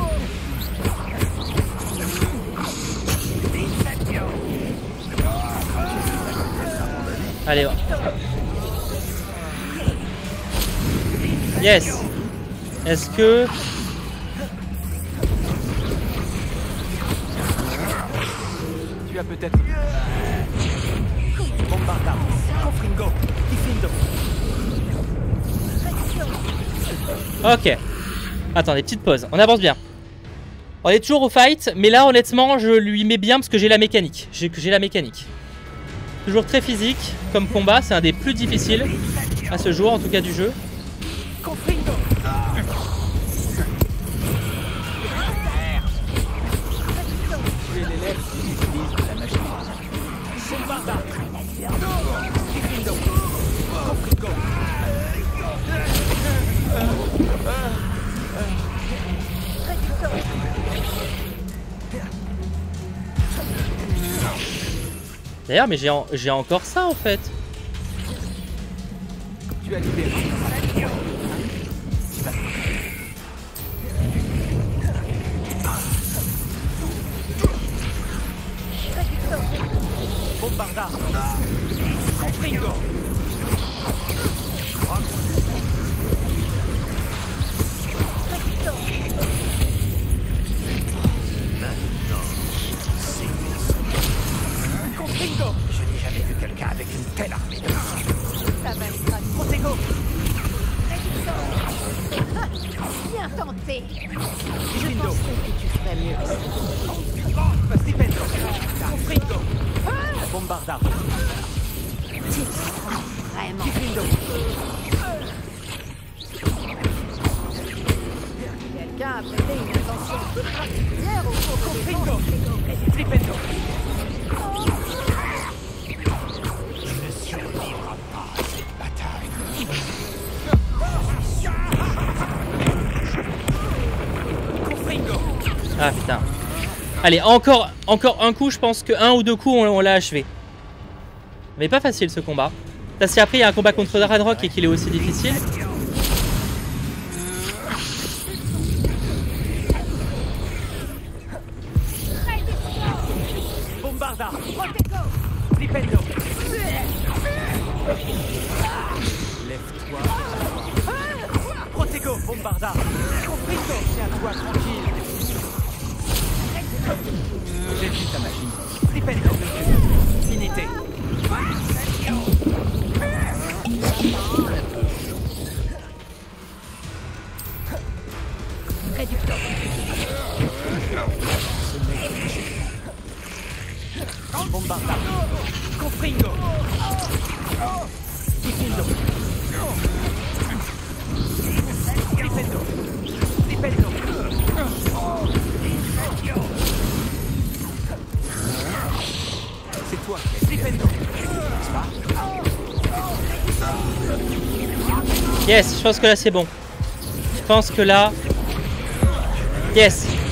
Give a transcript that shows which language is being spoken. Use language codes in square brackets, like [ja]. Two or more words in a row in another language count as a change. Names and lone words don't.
[fr] Allez, va. Yes. Est-ce que... Tu as peut-être... Bombardard. Confringo. Diffindo. Ok. Attendez, petite pause. On avance bien. On est toujours au fight, mais là honnêtement je lui mets bien parce que j'ai la mécanique. J'ai la mécanique. Toujours très physique comme combat, c'est un des plus difficiles à ce jour, en tout cas du jeu. Confringo. Tu es l'élève qui utilise de la magie. Bombarda. Gryffindor. Confringo. D'ailleurs, mais j'ai encore ça en fait. Tu as libéré. Bombarda. Confringo. Confringo. Je n'ai jamais vu quelqu'un avec une telle armée de Ça va être Protego. bien tenté. Je Gryffindor. pensais que tu ferais mieux. Stipendo. Confringo. Bombarda. Tu crois vraiment. Gryffindor. Quelqu'un a prêté une attention toute particulière au cours des Confringo. Stipendo. Confringo. Ah putain. Allez, encore un coup, je pense que 1 ou 2 coups, on l'a achevé. Mais pas facile ce combat. Parce qu'après, il y a un combat contre Ranrock et qu'il est aussi difficile. Bombarda. Stipendo. Lève-toi. Protego. Bombarda. Confringo. Tiens-toi tranquille. J'ai vu ta magie. Stipendo. Finité. Réducteur. Bombarda. Confringo. Stipendo. Stipendo. Stipendo. C'est toi qui as Stipendo. Yes, je pense que là c'est bon. Je pense que là... Yes.